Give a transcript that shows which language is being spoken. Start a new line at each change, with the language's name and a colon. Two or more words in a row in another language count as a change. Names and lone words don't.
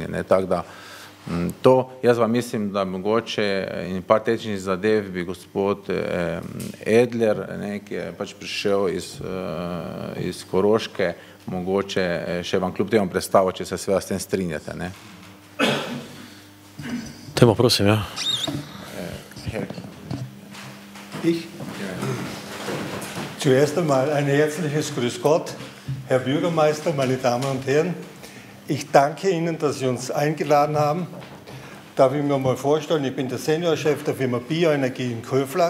Slovenian: Tako da to, jaz vam mislim, da mogoče in par tehničnih zadev bi gospod Edler, ki je pač prišel iz Koroške, mogoče še vam kljub temu predstavil, če se seveda s tem strinjate. Temo prosim, ja.
German: Ich? Zuerst einmal ein herzliches Grüß Gott, Herr Bürgermeister, meine Damen und Herren. Ich danke Ihnen, dass Sie uns eingeladen haben. Darf ich mir mal vorstellen, ich bin der Seniorchef der Firma Bioenergie in Köflach.